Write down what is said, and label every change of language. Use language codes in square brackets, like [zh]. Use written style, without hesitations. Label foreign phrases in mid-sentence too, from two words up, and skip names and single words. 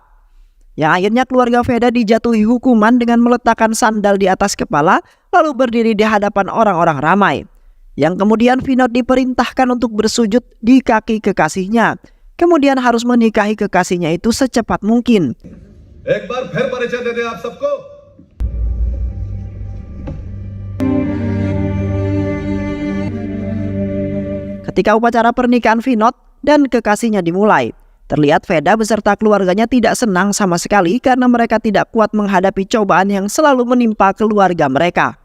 [id] Yang akhirnya keluarga Veda dijatuhi hukuman dengan meletakkan sandal di atas kepala lalu berdiri di hadapan orang-orang ramai. Yang kemudian Vinod diperintahkan untuk bersujud di kaki kekasihnya. Kemudian harus menikahi kekasihnya itu secepat mungkin. [hi] एक बार फिर परिचय दे दें आप सबको। [id] Ketika upacara pernikahan Vinod dan kekasihnya dimulai, terlihat Veda beserta keluarganya tidak senang sama sekali karena mereka tidak kuat menghadapi cobaan yang selalu menimpa keluarga mereka.